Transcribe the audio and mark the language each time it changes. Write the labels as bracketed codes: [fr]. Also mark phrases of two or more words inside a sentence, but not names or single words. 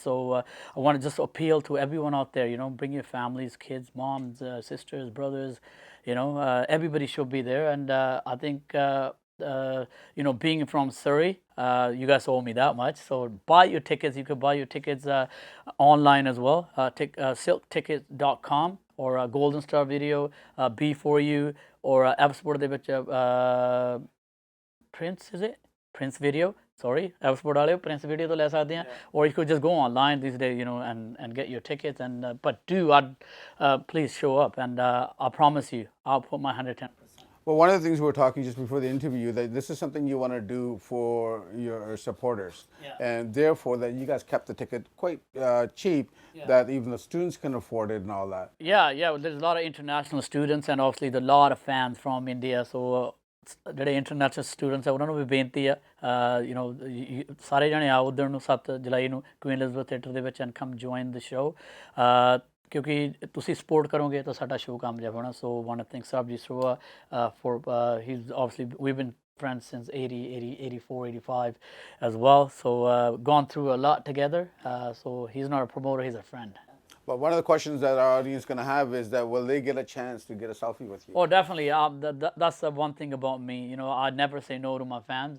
[en] So I want to just appeal to everyone out there, you know, bring your families, kids, moms, sisters, brothers, you know, everybody should be there. And I think, you know, being from Surrey, you guys owe me that much. So buy your tickets. You could buy your tickets online as well. silktickets.com or Golden Star Video, B4U, or F-Sport [pa] ਦੇ ਵਿੱਚ [en] Prince, is it? Prince Video. Sorry, [pa] F-Sport ਵਾਲੇ Prince Video ਤੋਂ ਲੈ ਸਕਦੇ ਆ. [en] Or you could just go online these days, you know, and get your tickets. And but please show up, and I promise you, I'll put my 110%. Well, one of the things we were talking just before the interview, that this is something you want to do for your supporters, and therefore that you guys kept the ticket quite cheap, that even the students can afford it and all that. Yeah, yeah. Well, there's a lot of international students and obviously there's a lot of fans from India. [pa] So ਜਿਹੜੇ [en] international students [pa] ਹੈ ਉਹਨਾਂ ਨੂੰ ਵੀ ਬੇਨਤੀ ਆ ਸਾਰੇ ਜਣੇ ਆਓ ਉੱਧਰ ਨੂੰ 7 ਜੁਲਾਈ ਨੂੰ ਕੁਈਨ ਐਲਿਜ਼ਬeth ਥੀਏਟਰ ਦੇ ਵਿੱਚ [en] and come join the show [pa] ਕਿਉਂਕਿ ਤੁਸੀਂ ਸਪੋਰਟ ਕਰੋਗੇ ਤਾਂ ਸਾਡਾ ਸ਼ੋਅ ਕਾਮਯਾਬ ਹੋਣਾ [en] so want to thank [pa] ਸਾਬਜੀ ਸਰੋਆ [en] for he is obviously we been friends since 80, 84, 85 as well. So gone through a lot together. So he's not a promoter, he's a friend. But one of the questions that our audience is going to have is that will they get a chance to get a selfie with you? Oh, definitely. That's the one thing about me. You know, I never say no to my fans.